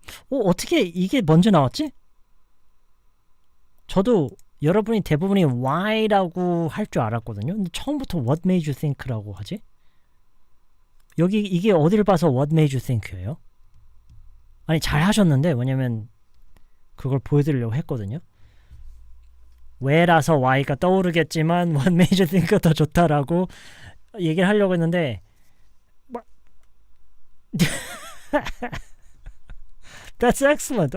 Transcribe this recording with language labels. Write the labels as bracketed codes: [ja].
[ko] 어떻게 이게 먼저 나왔지? 저도 여러분이 대부분이 why라고 할 줄 알았거든요. 근데 처음부터 [en] what made you think [ko] 라고 하지? 여기 이게 어디를 봐서 [en] what made you think [ko] 예요? 아니 잘 하셨는데 왜냐면 그걸 보여드리려고 했거든요. 왜라서 why가 떠오르겠지만 [en] what made you think [ko] 가 더 좋다라고 얘기를 하려고 했는데 [en] That's excellent.